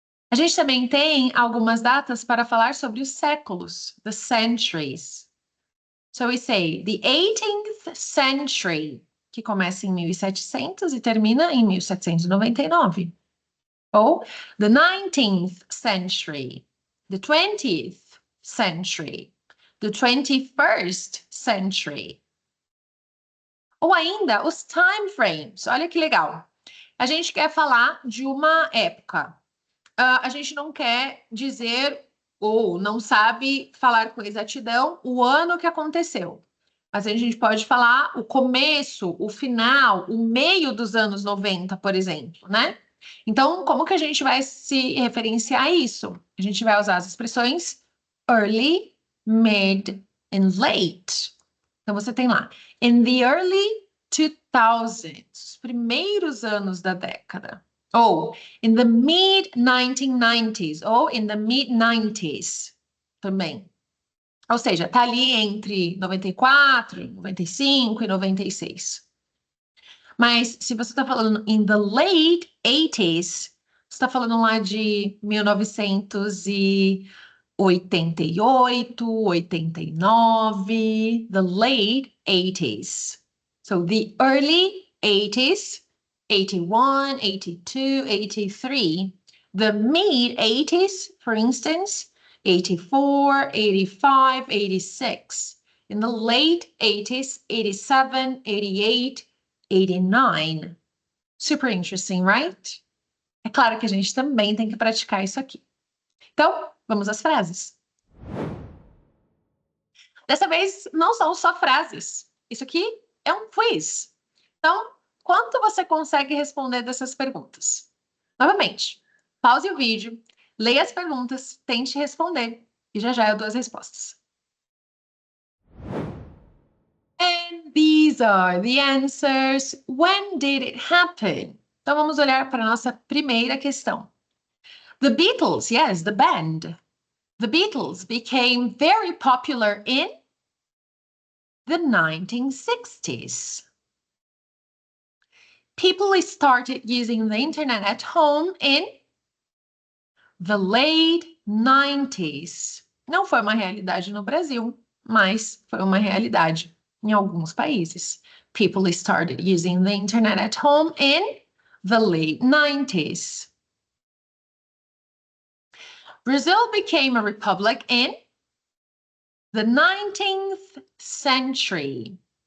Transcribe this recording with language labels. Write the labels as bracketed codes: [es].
[pt] A gente também tem algumas datas para falar sobre os séculos, [en] the centuries. So we say the 18th century, [pt] que começa em 1700 e termina em 1799. Ou [en] the 19th century, the 20th century, the 21st century. [pt] Ou ainda os [en] time frames. [pt] Olha que legal. A gente quer falar de uma época. A gente não quer dizer ou não sabe falar com exatidão o ano que aconteceu. Mas a gente pode falar o começo, o final, o meio dos anos 90, por exemplo, né? Então, como que a gente vai se referenciar a isso? A gente vai usar as expressões early, mid and late. Então, você tem lá, [en] in the early 2000s, [pt] os primeiros anos da década. Ou [en] in the mid-1990s, [pt] ou [en] in the mid-90s [pt] também. Ou seja, está ali entre 94, 95 e 96. Mas se você está falando [en] in the late 80s, [pt] você está falando lá de 1988, 89, [en] the late 80s. So the early 80s, 81, 82, 83. The mid 80s, for instance, 84, 85, 86. In the late 80s, 87, 88, 89. Super interesting, right? [pt] É claro que a gente também tem que praticar isso aqui. Então, vamos às frases. Dessa vez, não são só frases. Isso aqui é um quiz. Então, quanto você consegue responder dessas perguntas? Novamente, pause o vídeo, leia as perguntas, tente responder e já já eu dou as respostas. [en] And these are the answers. When did it happen? [pt] Então, vamos olhar para a nossa primeira questão. [en] The Beatles, yes, the band. The Beatles became very popular in the 1960s. People started using the internet at home in the late 90s. [pt] Não foi uma realidade no Brasil, mas foi uma realidade em alguns países. [en] People started using the internet at home in the late 90s. Brazil became a republic in the 19th century.